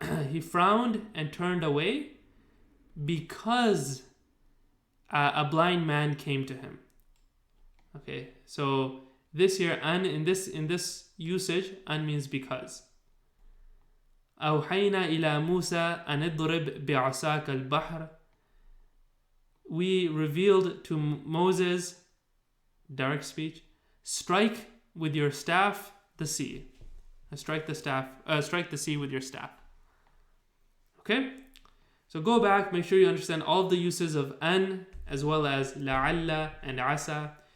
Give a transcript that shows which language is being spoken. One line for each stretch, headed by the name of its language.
English: He frowned and turned away because a blind man came to him. Okay, so this here, an in this usage, an means because.
Arabic: أوحينا إلى موسى أن اضرب بعصاك البحر.
English: We revealed to Moses, direct speech, strike with your staff the sea. Strike the sea with your staff. Okay? So go back, make sure you understand all the uses of an as well as la'alla and asa.